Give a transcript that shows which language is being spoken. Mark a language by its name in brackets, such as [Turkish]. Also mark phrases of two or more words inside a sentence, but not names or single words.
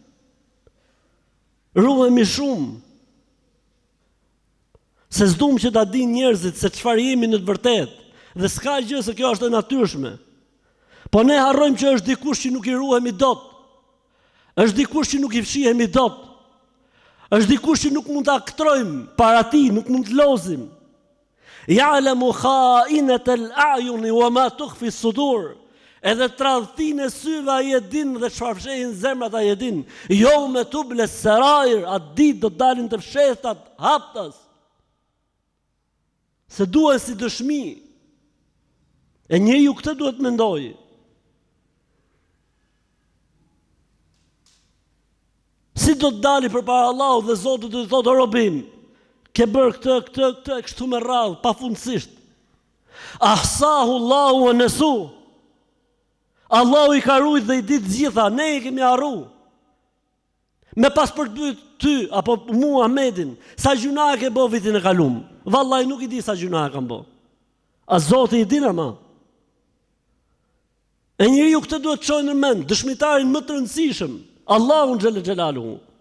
[Albanian] Se s'dum që ta dinë njerëzit se çfarë jemi në të vërtetë. Dhe s'ka gjë se kjo është e natyrshme. Po ne harrojmë që është dikush që nuk i ruhemi dot. Është dikush që nuk i fshihemi dot. Është dikush që nuk mund ta aktrojmë para tij, nuk mund të lozim. [Arabic] يعلم خائنة الأعين وما تخفي الصدور. [Albanian] Edhe tradhtinë e syve ai e din dhe çfarë fshehin zemrat ai e din. [Arabic] يوم تبلى السرائر, [Albanian] atë ditë do të dalin të fshehtat haptas. Se duhet si dëshmi. E njeriu këtë duhet mendojë. Si do të dali përpara Allahut dhe Zoti do të thotë robim, ke bërë këtë kështu me radhë, pafundësisht. [Arabic] أحصاه الله ونسوه. [Albanian] Allahu i ka ruajtur dhe i ditë gjitha, ne i kemi harruar. Me pas për të pyet ty apo mua Ahmedin, sa gjuna ke bë vitin e kaluar? Vallahi nuk i di sa gjuna kam bë. A Zoti i din ama? E njeriu këtë duhet të çojë në mend, dëshmitarin më të rëndësishëm, Allahun [Arabic] جل جلاله.